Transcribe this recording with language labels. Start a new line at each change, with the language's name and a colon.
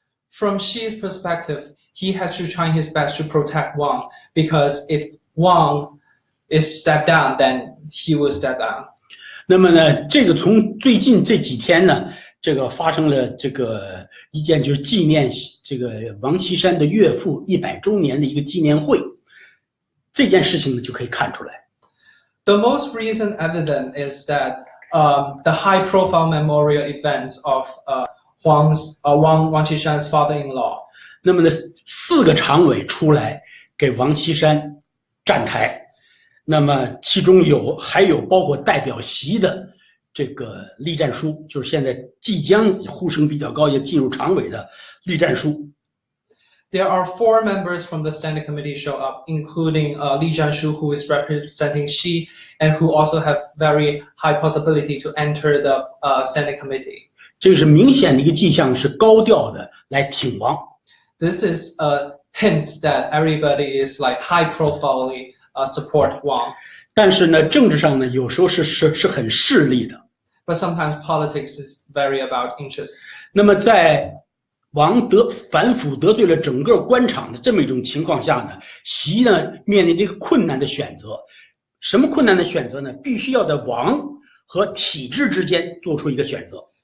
English: From Xi's perspective, he has to try his best to protect Wang, because if Wang is stepped down, then he will step down.
Chinese: 那么呢，这个从最近这几天呢，这个发生了这个一件就是纪念这个王岐山的岳父100周年的一个纪念会，这件事情呢就可以看出来。
English: The most recent evidence is that the high-profile memorial events of Wang Qishan's father-in-law.
Chinese: 那么呢，4个常委出来给王岐山站台，那么其中还有包括代表习的这个栗战书，就是现在即将呼声比较高也进入常委的栗战书。
English: There are 4 members from the standing committee show up, including Li Jianshu, who is representing Xi, and who also have very high possibility to enter the standing committee.
Chinese: 这个是明显的一个迹象，是高调的来挺王。
English: This is a hint that everybody is like high profilely support Wang.
Chinese: 但是呢，政治上呢，有时候是很势利的。
English: But sometimes politics is very about interest.
Chinese: 那么在王反腐得罪了整个官场的这么一种情况下呢，习呢面临这个困难的选择。什么困难的选择呢？必须要在王和体制之间做出一个选择。